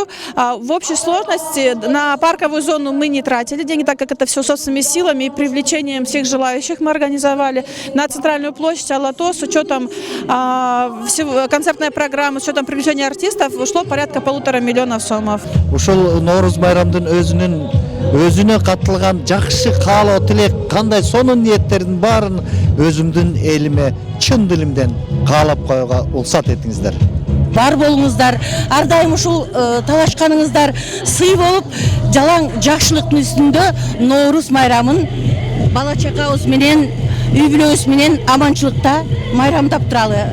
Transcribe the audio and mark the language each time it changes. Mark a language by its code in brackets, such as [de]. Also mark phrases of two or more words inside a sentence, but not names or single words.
[ru] В общей сложности на парковую зону мы не тратили деньги, так как это все собственными силами и привлечением всех желающих мы организовали. На центральную площадь Алато с учетом концертной программы, с учетом привлечения артистов ушло порядка 1,5 миллиона сомов. [ky] Ушул Ноорус майрамдын өзүнө катылган жакшы каалоо тилек кандай сонун ниеттердин баарын өзүмдүн элиме чын дилимден каалап коюуга уруксат этиңиздер. Бар болуңуздар, ар дайым ушул талашканыңыздар сый болуп, жалаң жакшылыктын үстүндө Ноорус майрамын бала чакабыз менен, үй бүлөбүз менен аманчылыкта майрамдап туралы.